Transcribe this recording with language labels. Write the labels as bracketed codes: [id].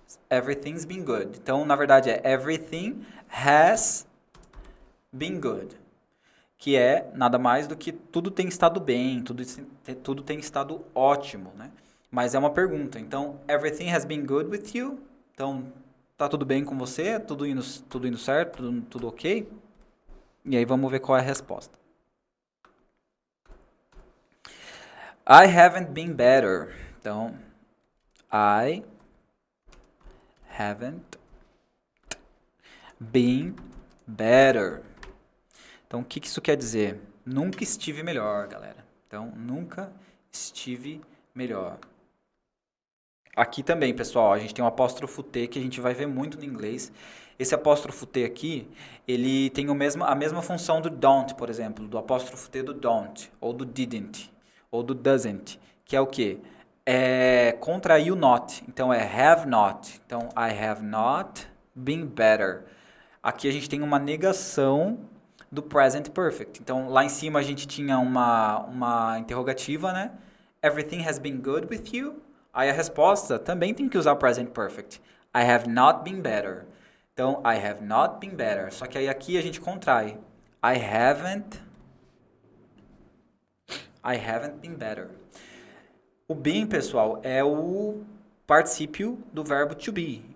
[en] Everything's been good. [pt] Então, na verdade, [en] everything has been good. [pt] Que é nada mais do que tudo tem estado bem, tudo tem estado ótimo, né? Mas é uma pergunta. [en] Então, everything has been good with you? [pt] Então, tá tudo bem com você? Tudo indo certo? Tudo ok? E aí, vamos ver qual é a resposta. [en] I haven't been better. Então, I haven't been better. [pt] Então, o que isso quer dizer? Nunca estive melhor, galera. Então, nunca estive melhor. Aqui também, pessoal, a gente tem um apóstrofo T que a gente vai ver muito no inglês. Esse apóstrofo T aqui, ele tem a mesma função do don't, por exemplo, do apóstrofo T do don't, ou do didn't, ou do doesn't, que é o quê? Contrair o not. Então, have not. [en] Então, I have not been better. [pt] Aqui a gente tem uma negação do present perfect. Então, lá em cima a gente tinha uma interrogativa, né? [en] Everything has been good with you? [pt] Aí a resposta também tem que usar o present perfect. [en] I have not been better. [pt] Então, [en] I have not been better. [pt] Só que aí aqui a gente contrai. [en] I haven't I haven't been better. [pt] O been, pessoal, é o particípio do verbo to be.